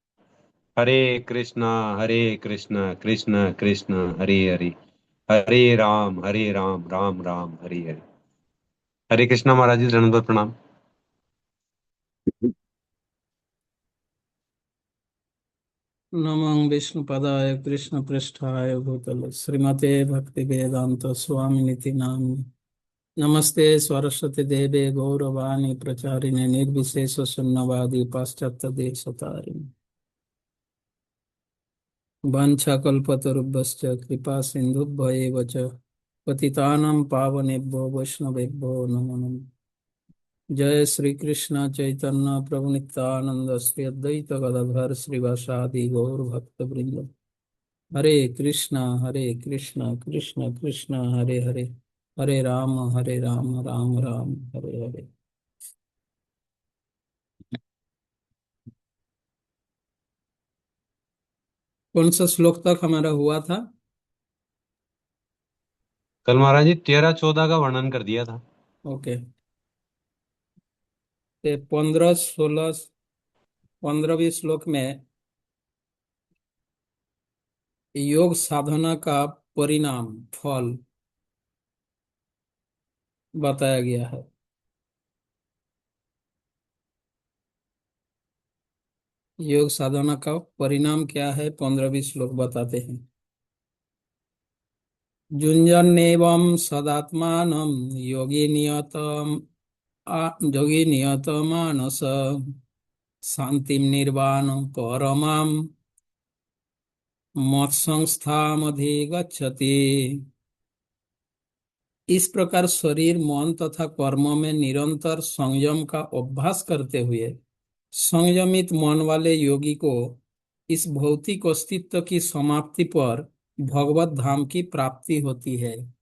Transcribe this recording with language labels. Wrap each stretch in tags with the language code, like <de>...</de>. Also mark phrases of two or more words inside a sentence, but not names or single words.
<sa>हरे कृष्णा कृष्ण कृष्ण हरे हरे, हरे राम राम राम हरे हरे।</sa> <hi>हरे कृष्णा महाराज जी, दंडवत प्रणाम।</hi> <sa>नमः विष्णुपदाय कृष्णपृष्ठाय भूतले श्रीमते भक्ति वेदांत स्वामिनिति नामिने। नमस्ते सरस्वती देवे गौरवाणी प्रचारिणे निर्विशेष शून्यवादी पाश्चात्य देशतारिणे। वाञ्छाकल्पतरुभ्यश्च कृपा सिन्धुभ्येव च पतितानां पावनेभ्यो वैष्णवेभ्यो नमो नमः। जय श्री कृष्ण चैतन्य प्रभु नित्यानंद श्री अद्वैत गदाधर श्रीवासादि गौर भक्त वृंद। हरे कृष्णा कृष्ण कृष्ण हरे हरे, हरे राम राम राम हरे हरे।</sa> <hi>कौन सा श्लोक तक हमारा हुआ था? कल महाराज जी 13-14 का वर्णन कर दिया था। ओके। 15 16 15वीं श्लोक में योग साधना का परिणाम फल बताया गया है। योग साधना का परिणाम क्या है? 15वीं श्लोक बताते हैं।</hi> <sa>युञ्जन्नेवं सदात्मानं योगी नियतम योगी नियत मानस शांति निर्वाण परमाम मत्संस्थामधिगच्छति।</sa> <hi>इस प्रकार शरीर, मन तथा कर्म में निरंतर संयम का अभ्यास करते हुए संयमित मन वाले योगी को इस भौतिक अस्तित्व की समाप्ति पर भगवत धाम की प्राप्ति होती है।</hi>